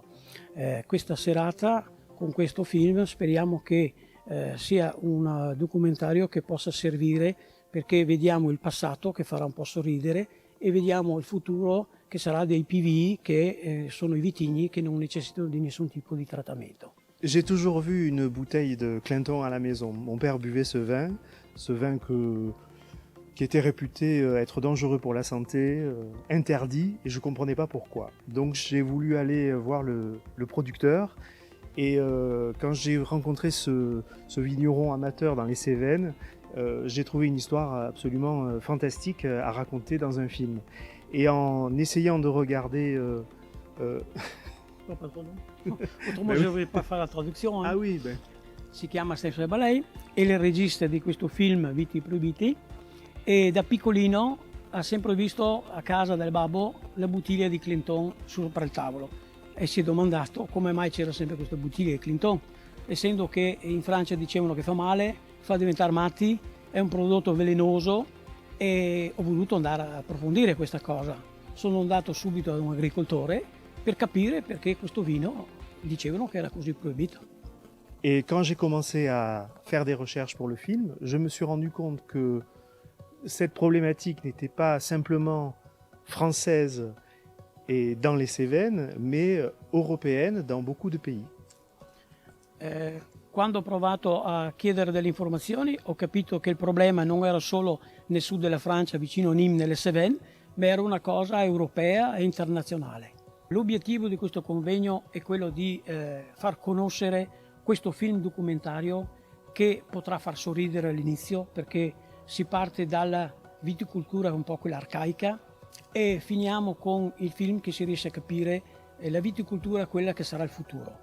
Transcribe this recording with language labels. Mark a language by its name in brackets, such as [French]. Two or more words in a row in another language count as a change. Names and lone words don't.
[Italian] Questa serata con questo film speriamo che sia un documentario che possa servire, perché vediamo il passato che farà un po' sorridere e vediamo il futuro che sarà dei PV, che sono i vitigni che non necessitano di nessun tipo di trattamento. [French] J'ai toujours vu une bouteille de Clinton à la maison. Mon père buvait ce vin qui était réputé être dangereux pour la santé, interdit, et je ne comprenais pas pourquoi. Donc j'ai voulu aller voir le producteur, et quand j'ai rencontré ce vigneron amateur dans les Cévennes, j'ai trouvé une histoire absolument fantastique à raconter dans un film. Et en essayant de regarder... Autrement, je ne vais pas faire la traduzione. Ah oui, ben. [Italian] Si chiama Stefan Balei, è il regista di questo film Viti Proibiti, e da piccolino ha sempre visto a casa del babbo la bottiglia di Clinton sopra il tavolo e si è domandato come mai c'era sempre questa bottiglia di Clinton, essendo che in Francia dicevano che fa male, fa diventare matti, è un prodotto velenoso, e ho voluto andare a approfondire questa cosa. Sono andato subito ad un agricoltore per capire perché questo vino dicevano che era così proibito. [French] Et quand j'ai commencé à faire des recherches pour le film, je me suis rendu compte que cette problématique n'était pas simplement française et dans les Cévennes, mais européenne dans beaucoup de pays. [Italian] Quando ho provato a chiedere delle informazioni ho capito che il problema non era solo nel sud della Francia, vicino a Nîmes, nelle Cévennes, ma era una cosa europea e internazionale. L'obiettivo di questo convegno è quello di far conoscere questo film documentario che potrà far sorridere all'inizio, perché si parte dalla viticoltura un po' quella arcaica e finiamo con il film che si riesce a capire la viticoltura, quella che sarà il futuro.